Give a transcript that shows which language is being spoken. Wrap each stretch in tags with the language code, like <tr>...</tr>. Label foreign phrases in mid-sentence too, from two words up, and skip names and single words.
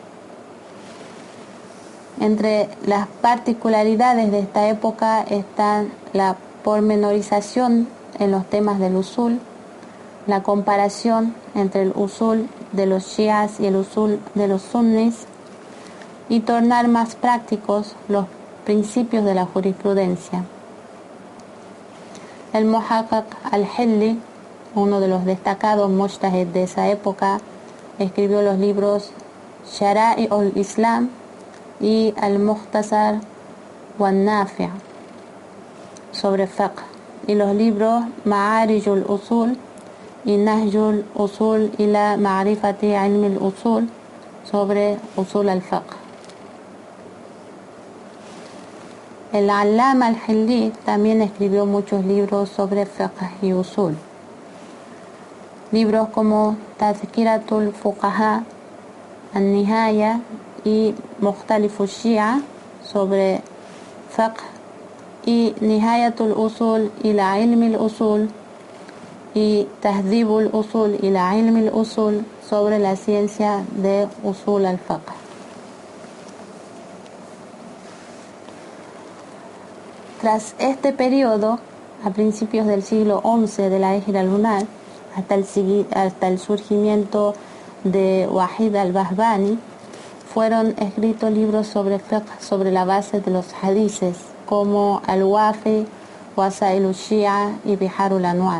<es>Entre las particularidades de esta época están la pormenorización en los temas del usul, la comparación entre el usul de los shias y el usul de los sunnis, y tornar más prácticos los principios de la jurisprudencia. El Muhaqqaq al-Hilli, uno de los destacados mujtahid de esa época, escribió los libros Shara'i al-Islam y Al-Mukhtasar wal-Nafi' sobre fiqh, y los libros Ma'arijul Usul y Nahjul Usul ila Ma'rifati Ilm al-Usul sobre</es> <ar>أصول الفقه.</ar> <es>El Allama al-Hilli también escribió muchos libros sobre fiqh y usul. libros como Tazkiratul Fuqaha, An-Nihaya y Mukhtalifu Shia sobre fiqh, y Nihayatul Usul ila Ilmi al-Usul y Tahdhibul Usul ila Ilmi al-Usul sobre la ciencia de</es> <ar>أصول الفقه.</ar> <es>Tras este periodo, a principios del siglo XI de la Hijra lunar, hasta el surgimiento de Wahid al-Bahbani, fueron escritos libros sobre fiqh sobre la base de los hadices, como Al-Wafi, Wasail al-Shia y Biharul Anwar.</es>